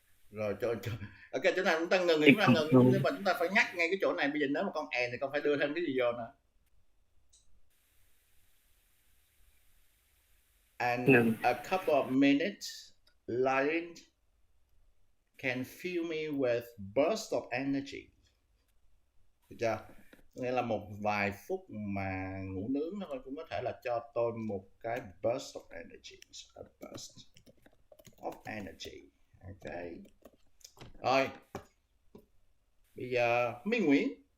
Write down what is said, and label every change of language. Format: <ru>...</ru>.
<vi>rồi ok, chỗ này chúng ta ngừng nhưng mà chúng ta phải nhắc ngay cái chỗ này. Bây giờ nếu mà con thì con phải đưa thêm cái gì vô nè.</vi> <en>And a couple of minutes lying can fill me with burst of energy.</en> <vi>Được chưa? Nghĩa là một vài phút mà ngủ nướng nó cũng có thể là cho tôi một cái burst of energy.</vi> <en>A burst of energy. Ok. Rồi.</en> <vi>Bây giờ Minh Nguyễn.</vi>